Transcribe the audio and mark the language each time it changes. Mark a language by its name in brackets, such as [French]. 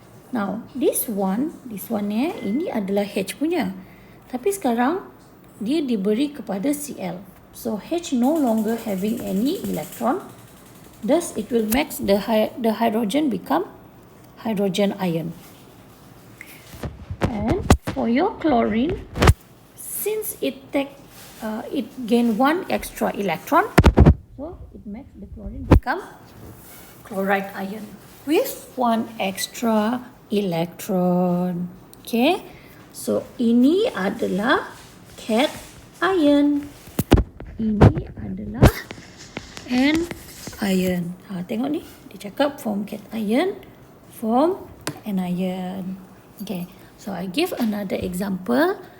[English] Now this one [Malay] ini adalah H punya, tapi sekarang dia diberi kepada Cl. [English] So H no longer having any electron, thus it will make the hydrogen become hydrogen ion. And for your chlorine, since it gain one extra electron, so it makes the chlorine become chloride ion with one extra electron. [Malay] Okay, so ini adalah cation ion, ini adalah anion. Tengok ni, dia cakap form cation ion, form anion. [English] Okay, so I give another example.